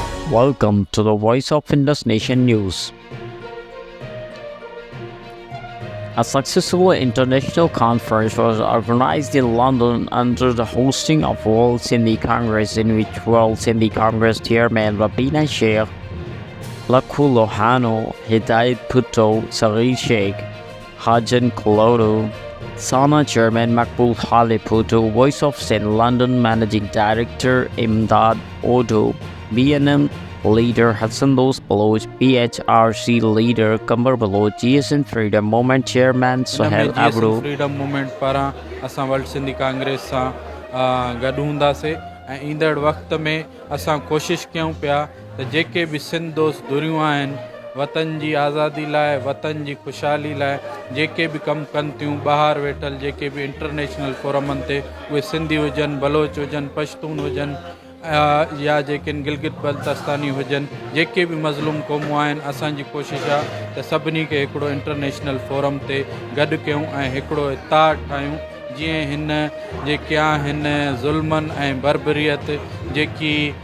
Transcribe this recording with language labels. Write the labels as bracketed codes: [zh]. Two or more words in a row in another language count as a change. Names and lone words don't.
[en] Welcome to the Voice of Indus Nation News. A successful international conference was organized in London under the hosting of World Sindhi Congress, in which World Sindhi Congress Chairman Rabina Sheikh, Lakhu Lohanu, Hidayat Bhutto, Sagheer Sheikh, Hajan Kalhoro, Chairman Maqbool Halepoto, Voice of Sindh London Managing Director Imdad, Oodhu, BNM Leader Hasan, Dost, BHRC Leader Qamber Baloch, Jeay Sindh Freedom Movement Chairman Sohail, Abro, [sd] Freedom Movement पारां असां वर्ल्ड सिंधी कांग्रेस सां गॾु हूंदासीं ऐं ईंदड़ वक़्त में असां कोशिशि कयूं पिया त जेके बि सिंध दोस्त दुरियूं आहिनि वतन जी आज़ादी लाइ, वतन जी ख़ुशहाली लाइ जेके बि कमु कनि थियूं, ॿाहिरि वेठल जेके बि [en] international forumni [sd] ते उहे सिंधी हुजनि, बलोच हुजनि, पश्तून हुजनि या जेके गिलगित बल्तिस्तानी हुजनि, जेके बि मज़लूम क़ौमूं आहिनि, असांजी कोशिशि आहे त सभिनी खे हिकिड़ो [en] international forum [sd] ते गॾु कयूं ऐं हिकिड़ो इताद ठाहियूं जीअं हिन जेके आहिनि ज़ुल्मनि ऐं बर्बरियत जेकी